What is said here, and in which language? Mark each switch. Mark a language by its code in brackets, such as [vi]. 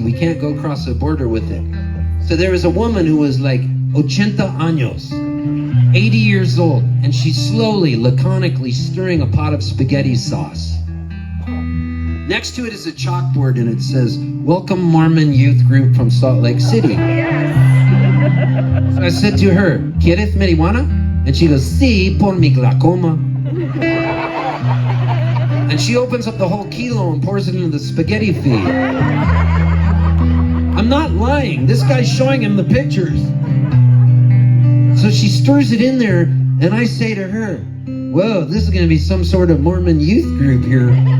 [en] We can't go across the border with it. So there was a woman who was like [es] 80 años, [en] 80 years old, and she's slowly, laconically stirring a pot of spaghetti sauce. Next to it is a chalkboard, and it says, welcome Mormon youth group from Salt Lake City. So I said to her, [es] ¿Quieres marihuana? [en] And she goes, [es] sí, por mi glaucoma. [en] And she opens up the whole kilo and pours it into the spaghetti feed. I'm not lying. This guy's showing him the pictures. So she stirs it in there, and I say to her, whoa, this is going to be some sort of Mormon youth group here.